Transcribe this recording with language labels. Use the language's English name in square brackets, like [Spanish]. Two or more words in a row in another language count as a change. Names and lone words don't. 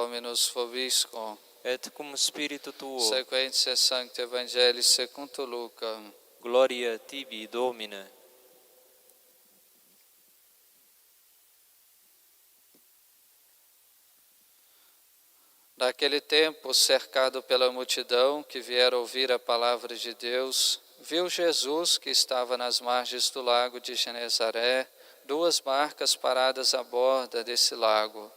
[Latin] nos vobiscum, et cum spiritu tuo. sequentia Sancti Evangelii secundum Lucam. Gloria tibi, Domine. [Portuguese] Naquele tempo, cercado pela multidão que viera ouvir a palavra de Deus, viu Jesus que estava nas margens do lago de Genezaré, duas barcas paradas à borda desse lago.